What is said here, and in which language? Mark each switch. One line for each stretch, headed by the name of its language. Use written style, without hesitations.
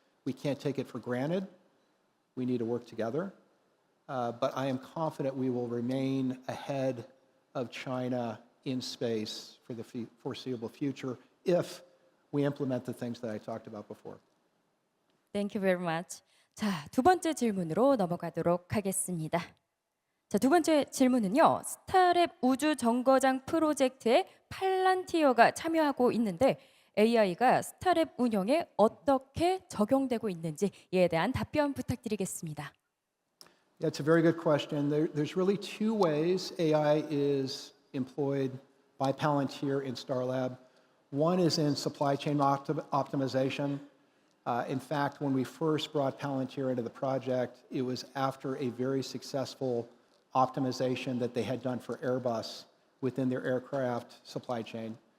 English: We can't take it for granted. We need to work together. But I am confident we will remain ahead of China in space for the foreseeable future if we implement the things that I talked about before. Thank you very much.
Korean: 자, 두 번째 질문으로 넘어가도록 하겠습니다. 자, 두 번째 질문은요. 스타랩 우주 정거장 프로젝트에 팔란티어가 참여하고 있는데 AI가 스타랩 운영에 어떻게 적용되고 있는지 이에 대한 답변 부탁드리겠습니다.
English: Yeah, it's a very good question. There's really two ways AI is employed by Palantir in Starlab. One is in supply chain optimization. In fact, when we first brought Palantir into the project, it was after a very successful optimization that they had done for Airbus within their aircraft supply chain.